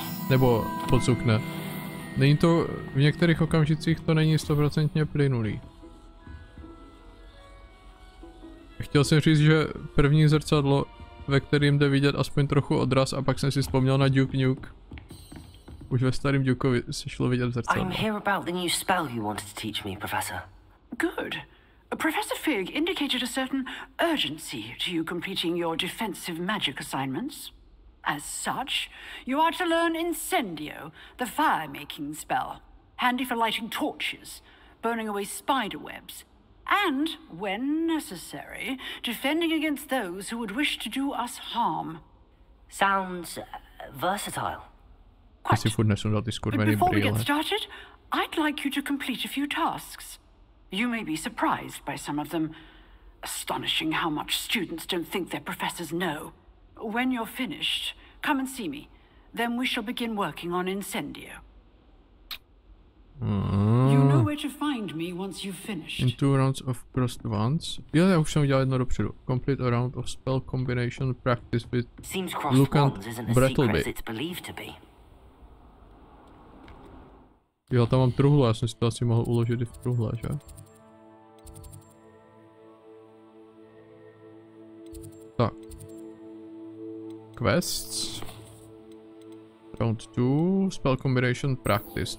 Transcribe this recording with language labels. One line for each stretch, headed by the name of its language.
Czech: Nebo pocukne. Není to, v některých okamžicích to není 100% plynulý. Chtěl jsem říct, že první zrcadlo, ve kterým jde vidět aspoň trochu odraz, a pak jsem si vzpomněl na Duke Nuke. Už ve starém Dukeovi se šlo vidět zrcadlo.
English: I'm here about the new spell you wanted to teach me, Professor. Good. Professor Fig indicated a certain urgency to you completing your defensive magic assignments. As such, you are to learn Incendio, the fire-making spell, handy for lighting torches, burning away spider webs, and, when necessary, defending against those who would wish to do us harm. Sounds versatile. Quite. But before we get started, I'd like you to complete a few tasks. You may be surprised by some of them. Astonishing how much students don't think their professors know. When you're finished, come and see me. Then we shall begin working on Incendio. You know where to find me once you've finished. In 2 rounds of crossed ones.
Czech: Jo, já už jsem udělal jedno dopředu.
English: Complete a round of spell combination practice with Luke and Bradavic.
Czech: Jo, tam mám truhle, já jsem si to asi mohl uložit i v truhle, že?
English: Tak. Quests. Round 2, spell combination practice.